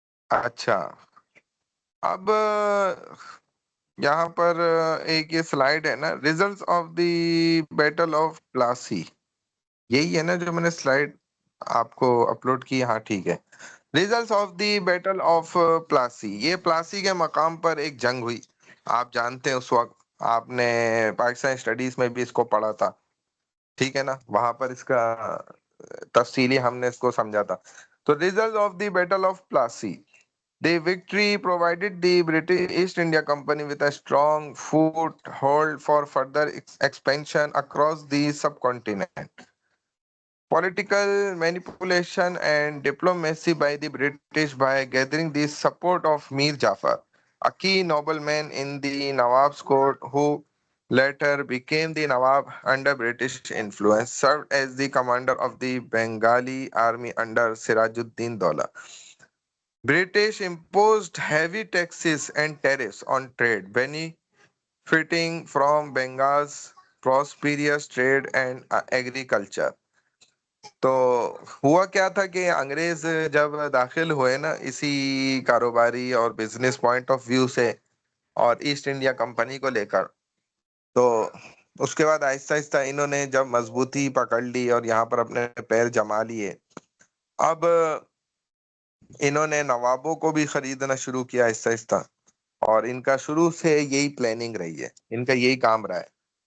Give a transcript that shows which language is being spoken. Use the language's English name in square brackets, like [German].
[Urdu] اچھا، اب یہاں پر ایک یہ سلائیڈ ہے نا، results of the battle of Plassey, یہی ہے نا جو میں نے سلائیڈ آپ کو اپلوڈ کی؟ ہاں ٹھیک ہے۔ Results of the battle of Plassey, یہ پلاسی کے مقام پر ایک جنگ ہوئی، آپ جانتے ہیں اس وقت آپ نے پاکستان اسٹڈیز میں بھی اس کو پڑھا تھا، ٹھیک ہے نا، وہاں پر اس کا تفصیلی ہم نے اس کو سمجھا تھا۔ [English] تو result of the battle of Plassey, the victory provided the British East India Company with a strong foothold for further expansion across the subcontinent. Political manipulation and diplomacy by the British by gathering the support of Mir Jafar, a key nobleman in the Nawab's court who later became the Nawab under British influence, served as the commander of the Bengali army under Sirajuddin Daulah. British imposed heavy taxes and tariffs on trade, benefiting from Bengal's prosperous trade and agriculture. [Urdu] تو ہوا کیا تھا کہ انگریز جب داخل ہوئے نا اسی کاروباری اور بزنس پوائنٹ آف ویو سے اور ایسٹ انڈیا کمپنی کو لے کر، تو اس کے بعد آہستہ آہستہ انہوں نے جب مضبوطی پکڑ لی اور یہاں پر اپنے پیر جما لیے، اب انہوں نے نوابوں کو بھی خریدنا شروع کیا آہستہ آہستہ، اور ان کا شروع سے یہی پلاننگ رہی ہے، ان کا یہی کام رہا ہے۔